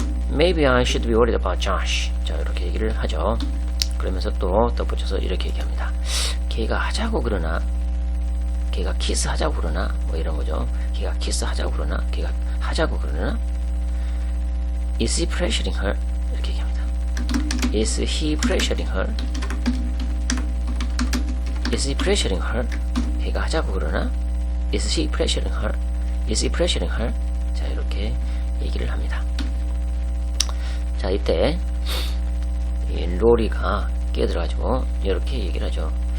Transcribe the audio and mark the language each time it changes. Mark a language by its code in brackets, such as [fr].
[en] Maybe I should be worried about Josh. [ko] 자, 이렇게 얘기를 하죠. 그러면서 또 덧붙여서 이렇게 얘기합니다. 걔가 하자고 그러나, 걔가 키스하자고 그러나, 뭐 이런 거죠. 걔가 키스하자고 그러나, 걔가 하자고 그러나, [en] is he pressuring her? [ko] 이렇게 얘기합니다. [en] Is he pressuring her? Is he pressuring her? [ko] 걔가 하자고 그러나, [en] is he pressuring her? Is he pressuring her? [ko] 자, 이렇게 얘기를 합니다. 자, 이때 이 로리가 끼어들어가지고 이렇게 얘기를 하죠.